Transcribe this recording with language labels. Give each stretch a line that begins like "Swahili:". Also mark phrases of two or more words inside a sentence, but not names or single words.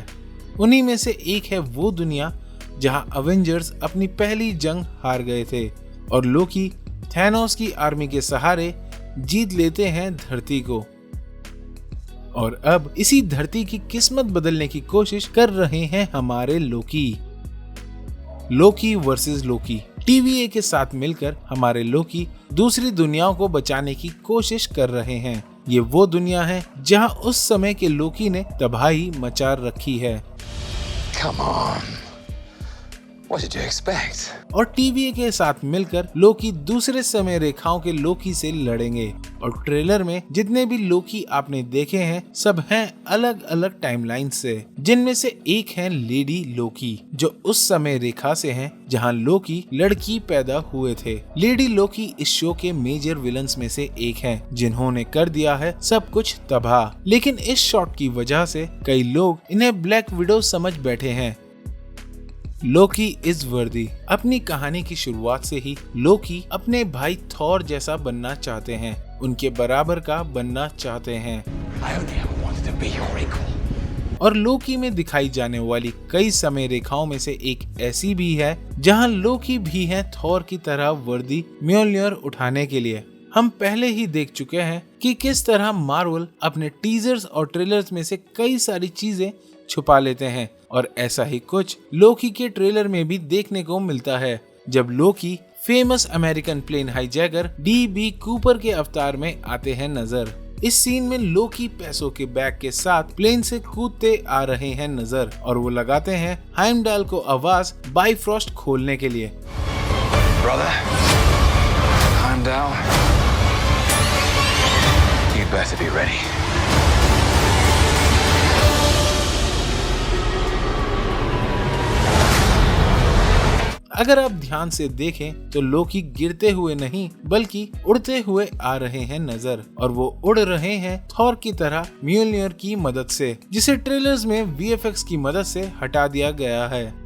Hindi: उन्हीं में से एक है वो दुनिया जहाँ अवेंजर्स अपनी पहली जंग हार गए थे, और लोकी थैनोस की आर्मी के सहारे जीत लेते हैं धरती को, और अब इसी धरती की किस्मत बदलने की कोशिश कर रहे हैं हमारे लोकी। लोकी वर्सेस लोकी। TVA के साथ मिलकर हमारे लोकी दूसरी दुनियाओं को बचाने की कोशिश कर रहे हैं। ये वो दुनिया है जहां उस समय के लोकी ने तबाही मचा रखी है।
English: Come on. What did you expect?
Hindi: और TVA के साथ मिलकर लोकी दूसरे समय रेखाओं के लोकी से लड़ेंगे, और ट्रेलर में जितने भी लोकी आपने देखे हैं सब हैं अलग अलग टाइमलाइन से, जिनमें से एक है लेडी लोकी, जो उस समय रेखा से हैं जहां लोकी लड़की पैदा हुए थे। लेडी लोकी इस शो के
English: major villains
Hindi: में से एक हैं, जिन्होंने कर दिया है सब कुछ तबाह। लेकिन इस शॉट की वजह से कई लोग इन्हें ब्लैक विडो समझ बैठे हैं।
English: Loki is worthy.
Hindi: अपनी कहानी की शुरुआत से ही लोकी अपने भाई थॉर जैसा बनना चाहते हैं, उनके बराबर का बनना चाहते हैं।
English: I only ever wanted to be your equal.
Hindi: और लोकी में दिखाई जाने वाली कई समय रेखाओं में से एक ऐसी भी है जहां लोकी भी है थॉर की तरह वर्दी म्योल्नियर उठाने के लिए। हम पहले ही देख चुके हैं कि किस तरह मार्वल अपने टीजर्स और ट्रेलर्स में से कई सारी चीजें छुपा लेते हैं, और ऐसा ही कुछ लोकी के ट्रेलर में भी देखने को मिलता है, जब लोकी
English: famous American plane hijacker
Hindi: DB कूपर के अवतार में आते हैं नजर। इस सीन में लोकी पैसों के बैग के साथ प्लेन से कूदते आ रहे हैं नजर, और वो लगाते हैं हाइमडाल को आवाज बाइफ्रॉस्ट खोलने के लिए।
English: Brother, Heimdall, you better be ready.
Hindi: अगर आप ध्यान से देखें तो लोकी गिरते हुए नहीं बल्कि उड़ते हुए आ रहे हैं नजर, और वो उड़ रहे हैं थॉर की तरह म्योल्नियर की मदद से, जिसे ट्रेलर्स में VFX की मदद से हटा दिया गया है।